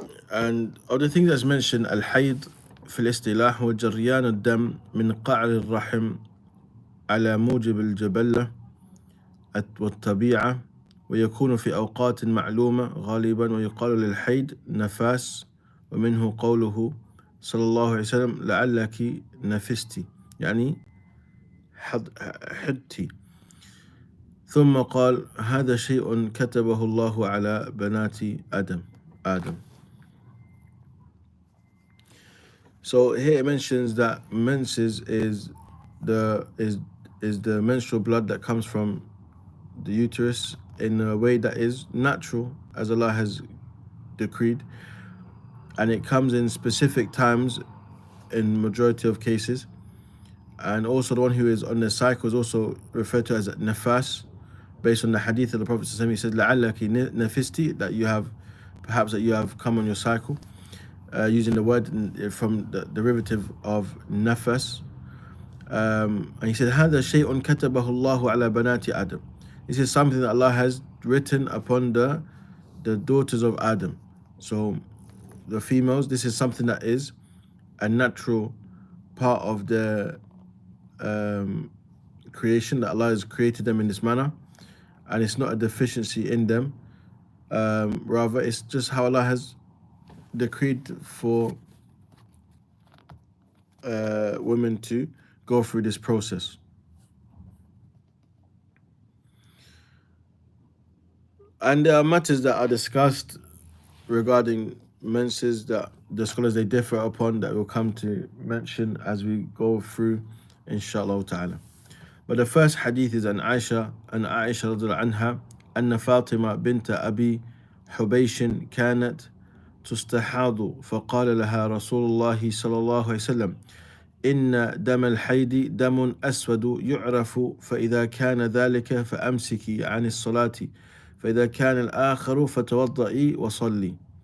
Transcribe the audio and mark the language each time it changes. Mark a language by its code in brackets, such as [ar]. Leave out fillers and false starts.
[en] And of the things that's mentioned, [ar] al-hayd في الاصطلاح هو جريان الدم من قعر الرحم على موجب الجبلة والطبيعة، ويكون في أوقات معلومة غالبا، ويقال للحيض نفاس، ومنه قوله صلى الله عليه وسلم لعلك نفستي، يعني حدتي. ثم قال هذا شيء كتبه الله على بنات آدم. [en] So here it mentions that menses is the menstrual blood that comes from the uterus in a way that is natural as Allah has decreed, and it comes in specific times in majority of cases. And also the one who is on the cycle is also referred to as nafas, based on the hadith of the Prophet. He said la'allaki nafisti, that you have come on your cycle, using the word from the derivative of nafas. And he said [ar] هذا شيء كتبه الله على بنات آدم. [en] This is something that Allah has written upon the daughters of Adam. So the females, this is something that is a natural part of the creation, that Allah has created them in this manner, and it's not a deficiency in them. Rather, it's just how Allah has decreed for women to go through this process. And there are matters that are discussed regarding menses that the scholars they differ upon, that we'll come to mention as we go through, inshallah ta'ala. But the first hadith is an Aisha [ar] رضي الله عنها أن فاطمة بنت أبي حبيش كانت تستحاض فقال لها رسول الله صلى الله عليه وسلم إن دم الحيض دم أسود يعرف فإذا كان ذلك فأمسكي عن الصلاة فإذا كان الآخر فتوضئي وصلي.